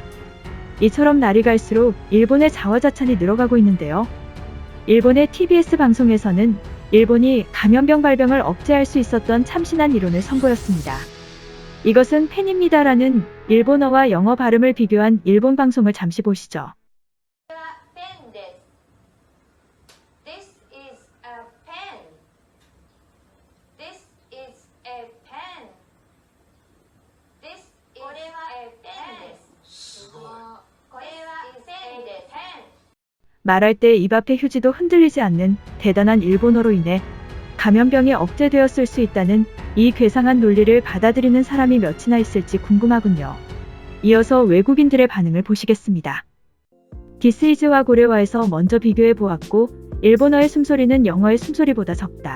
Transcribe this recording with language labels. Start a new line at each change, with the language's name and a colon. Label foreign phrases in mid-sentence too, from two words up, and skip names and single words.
Korean: 이처럼 날이 갈수록 일본의 자화자찬이 늘어가고 있는데요. 일본의 TBS 방송에서는 일본이 감염병 발병을 억제할 수 있었던 참신한 이론을 선보였습니다. 이것은 펜입니다라는 일본어와 영어 발음을 비교한 일본 방송을 잠시 보시죠.
English: This is a pen. This is a pen. This is a pen.
Japanese: すごい。これはペンです。
Korean: 말할 때 입 앞에 휴지도 흔들리지 않는 대단한 일본어로 인해 감염병이 억제되었을 수 있다는 이 괴상한 논리를 받아들이는 사람이 몇이나 있을지 궁금하군요. 이어서 외국인들의 반응을 보시겠습니다. 디스이즈와 고래와에서 먼저 비교해 보았고 일본어의 숨소리는 영어의 숨소리보다 적다.